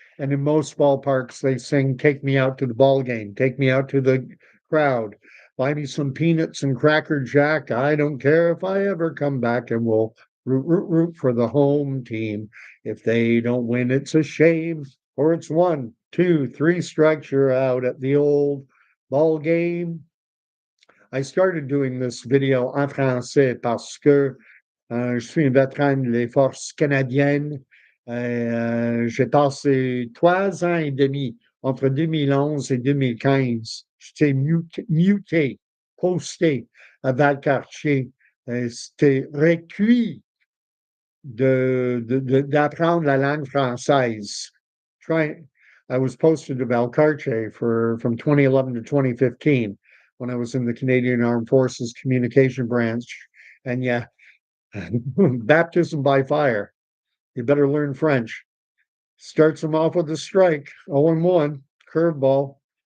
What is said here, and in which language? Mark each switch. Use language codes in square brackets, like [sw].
[en] And in most ballparks, they sing, "Take me out to the ball game, take me out to the crowd, buy me some peanuts and Cracker Jack. I don't care if I ever come back, and we'll root for the home team. If they don't win, it's a shame, or it's 1, 2, 3 strikes, you're out at the old ball game." I started doing this video [fr] en français parce que je suis un vétéran des forces canadiennes. J'ai passé 3 ans et demi entre 2011 et 2015. J'étais muté, posté à Valcartier. C'était recueilli d'apprendre la langue française. [en] Try, I was posted to Valcartier from 2011 to 2015 when I was in the Canadian Armed Forces Communication Branch. And yeah, baptism by fire. You better learn French. Starts them off with a strike, 0-1, curveball.